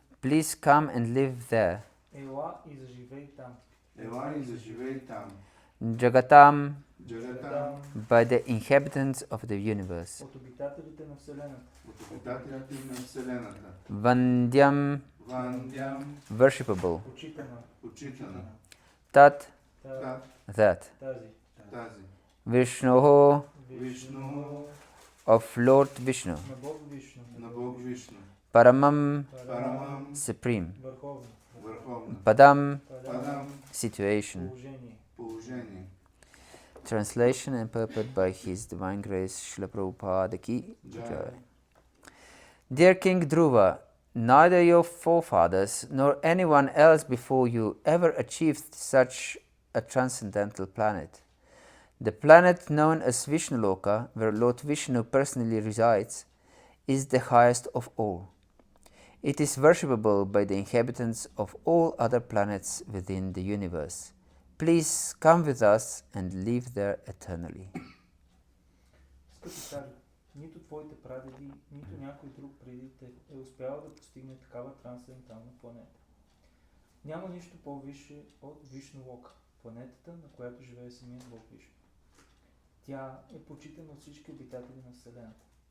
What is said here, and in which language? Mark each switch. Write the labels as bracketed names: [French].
[English] please come and live there. [Bulgarian] ела и заживей там. ела и заживей там. [Sanskrit] Jagatam, Джагатам, [English] by the inhabitants of the universe. [Bulgarian] От обитателите на Вселената. от обитателите на Вселената. [Sanskrit] Vandyam, Вандям, [English] worshipable. [Bulgarian] Почитана. почитана. [Sanskrit] Tat, Тат, [English] that. [Bulgarian] Тази. тази. [Sanskrit] Vishnuho, Вишну, [English] of Lord Vishnu. [Bulgarian] На Бог Вишну. на Бог Вишну. [Sanskrit] Paramam, Парамам, [English] supreme. [Bulgarian] Върховно. върховна. [Sanskrit] Padam, Падам, [English] situation. [Bulgarian] Положение. положение. [English] Translation and purport by His Divine Grace Srila Prabhupada ki Jai. Dear King Dhruva, neither your forefathers nor anyone else before you ever achieved such a transcendental planet. The planet known as Vishnaloka, where Lord Vishnu personally resides, is the highest of all. It is worshipable by the inhabitants of all other planets within the universe. Please come with us and live there eternally. [Bulgarian] Скъпи царю, нито твоите прадеди, нито някой друг преди те е успял да постигне такава трансцендентална планета. Няма нищо по-висше от Вишну Лока, планетата, на която живее самият Бог Вишну. Тя е почитана от всички обитатели на Вселената.